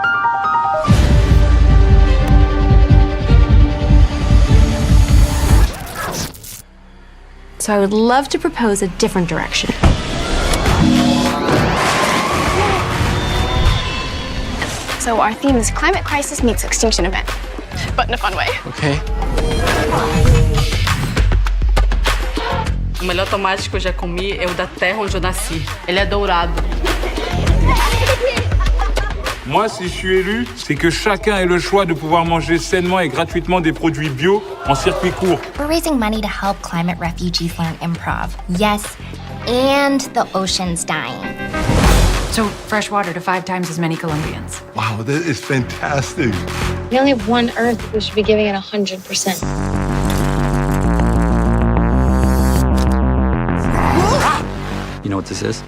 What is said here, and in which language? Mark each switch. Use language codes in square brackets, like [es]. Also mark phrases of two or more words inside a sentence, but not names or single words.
[en] So I would love to propose a different direction. So our theme is climate crisis meets extinction event, but in a fun way. Okay. [pt] O melhor tomate que eu já comi é o da terra onde eu nasci. Ele é dourado. [fr] Moi, si je suis élu, c'est que chacun ait le choix de pouvoir manger sainement et gratuitement des produits bio en circuit court. [en] We're raising money to help climate refugees learn improv. Yes, and the ocean's dying. So fresh water to 5 times as many Colombians. Wow, that is fantastic. We only have one Earth. We should be giving it 100%. You know what this is?